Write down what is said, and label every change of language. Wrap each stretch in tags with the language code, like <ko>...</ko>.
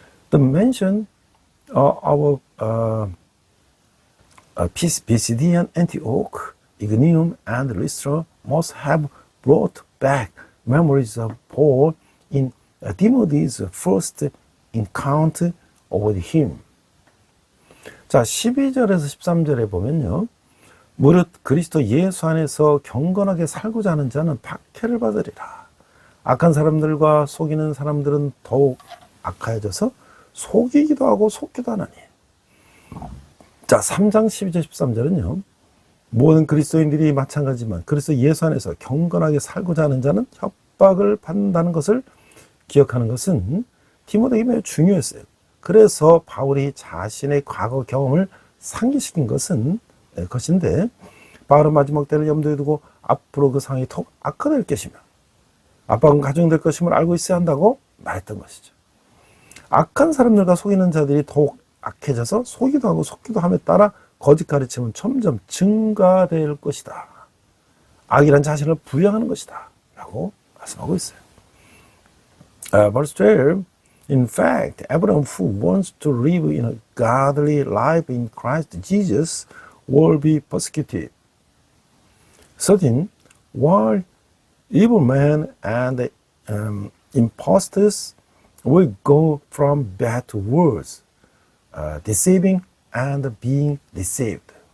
<en>The mention of Pisidian Antioch, Iconium, and Lystra must have brought back memories of Paul in Timothy's first encounter with him.</en> <ko>자, 12절에서 13절에 보면요. 무릇 그리스도 예수 안에서 경건하게 살고자 하는 자는 박해를 받으리라. 악한 사람들과 속이는 사람들은 더욱 악하여져서 속이기도 하고 속기도 하나니. 자, 3장 12절 13절은요. 모든 그리스도인들이 마찬가지지만 그리스도 예수 안에서 경건하게 살고자 하는 자는 협박을 받는다는 것을 기억하는 것은 디모데에게 매우 중요했어요. 그래서 바울이 자신의 과거 경험을 상기시킨 것인데 바울은 마지막 때를 염두에 두고 앞으로 그 상황이 더욱 악화될 것이며 압박은 가중될 것임을 알고 있어야 한다고 말했던 것이죠. 악한 사람들과 속이는 자들이 더욱 악해져서 속이기도 하고 속기도 함에 따라 거짓 가르침은 점점 증가될 것이다. 악이란 자신을 부양하는 것이다. 라고 말씀하고 있어요.</ko> <en>Verse 12, in fact, everyone who wants to live in a godly life in Christ Jesus will be persecuted. 13, while evil men and impostors will go from bad to worse, deceiving and being deceived.</en>